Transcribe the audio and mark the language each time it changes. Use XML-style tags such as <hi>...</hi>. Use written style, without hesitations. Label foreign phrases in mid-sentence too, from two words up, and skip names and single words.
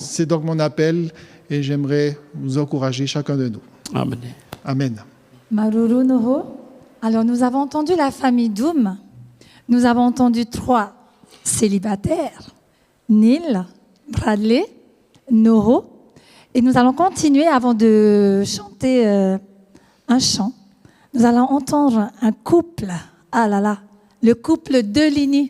<fr>C'est donc mon appel et j'aimerais vous encourager chacun de nous. Amen. Amen.</fr> <ty>Maruru Noho.</ty> <fr>Alors, nous avons entendu la famille Doum. Nous avons entendu 3 célibataires. Neil, Bradley, Noho. Et nous allons continuer avant de chanter un chant. Nous allons entendre un couple. Ah là là, le couple Deligny.</fr>